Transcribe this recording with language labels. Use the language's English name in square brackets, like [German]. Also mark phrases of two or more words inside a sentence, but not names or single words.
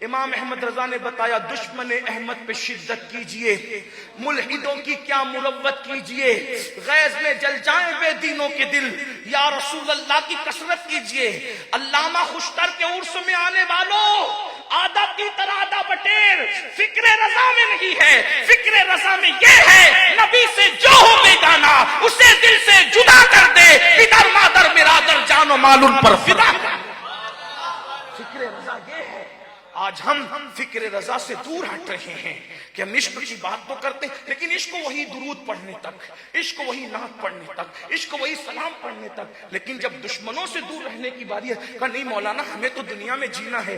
[Urdu] امام احمد رضا نے بتایا دشمن احمد پہ شدت کیجئے، ملحدوں کی کیا مروت کیجئے، غیظ میں جل جائیں بے دینوں کے دل، یا رسول اللہ کی کثرت کیجئے۔ علامہ خوشتر کے عرس میں آنے والوں، آدھا تیتر آدھا بٹیر فکر رضا میں نہیں ہے، فکر رضا میں یہ ہے نبی سے جو ہو بیگانہ اسے دل سے جدا کر دے، پدر مادر برادر جان و مال ان پر فدا کر۔ فکر رضا یہ ہے۔ آج ہم فکر رضا سے دور ہٹ رہے ہیں کہ ہم عشق کی بات تو کرتے ہیں لیکن عشق وہی درود پڑھنے تک، عشق وہی نعت پڑھنے تک، عشق وہی سلام پڑھنے تک. لیکن جب دشمنوں سے دور رہنے کی باری ہے، کہا نہیں مولانا ہمیں تو دنیا میں جینا ہے.